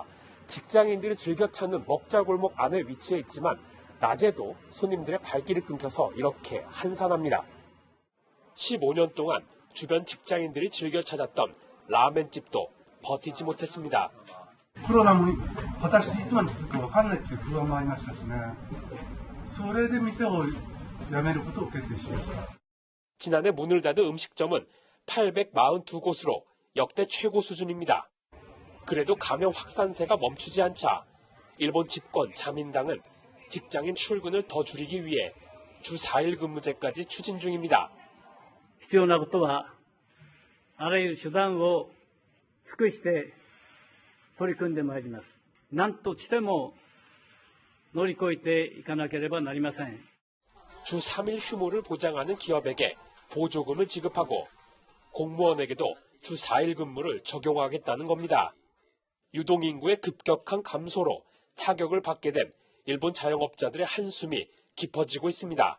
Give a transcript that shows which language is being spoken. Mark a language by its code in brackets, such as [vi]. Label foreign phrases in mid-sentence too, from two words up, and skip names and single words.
[ko] 직장인들이 즐겨 찾는 먹자골목 안에 위치해 있지만 낮에도 손님들의 발길이 끊겨서 이렇게 한산합니다. 15년 동안 주변 직장인들이 즐겨 찾았던 라멘집도 버티지 못했습니다. 코로나는 다시 [ja] いつまで続くかわからないという不安もありましたしね。それで店を辞めることを決意しました。 [ko] 지난해 문을 닫은 음식점은 842곳으로 역대 최고 수준입니다. 그래도 감염 확산세가 멈추지 않자 일본 집권 자민당은 직장인 출근을 더 줄이기 위해 주 4일 근무제까지 추진 중입니다. [ja] 必要なことはあらゆる手段を尽くして取り組んでまいります。何としても乗り越えていかなければなりません。 [ko] 주 3일 휴무를 보장하는 기업에게 보조금을 지급하고 공무원에게도 주 4일 근무를 적용하겠다는 겁니다. 유동인구의 급격한 감소로 타격을 받게 된 일본 자영업자들의 한숨이 깊어지고 있습니다.